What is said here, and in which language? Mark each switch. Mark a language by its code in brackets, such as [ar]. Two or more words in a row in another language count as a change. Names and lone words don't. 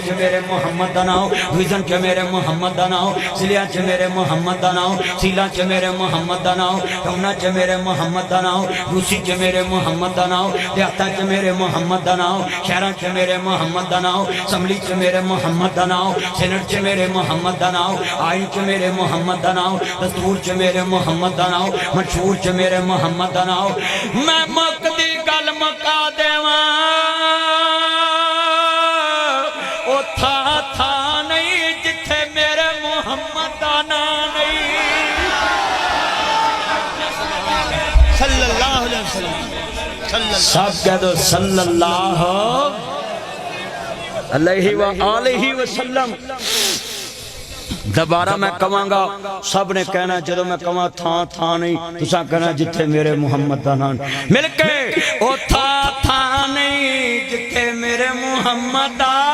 [pa] چ میرے محمد دا نام، وجن چ میرے محمد دا نام، سلیاں چ میرے محمد دا نام، سیلا چ میرے محمد دا نام، کوناں چ میرے محمد دا نام، روسی چ میرے محمد دا نام، دیہاتاں چ میرے محمد دا نام، شہراں چ میرے محمد دا نام، اسمبلی چ میرے محمد دا نام، سینیٹ چ میرے محمد دا نام، آئین چ میرے محمد دا نام، دستور چ میرے محمد دا نام، منشور چ میرے محمد دا نام. میں مکدی گل مکا دیواں او تھاں نہیں جتھے میرے محمد دا نام نہیں. [ar] صلى الله عليه وسلم, [ur] سب کہہ دو [ar] صلى الله عليه وسلم. [pa] دوبارہ میں کہاں گا، سب نے کہنا جدوں میں کہاں تھاں نہیں، تساں کہنا جتھے میرے محمد دا نام، مل کے او تھاں نہیں جتھے میرے محمد دا.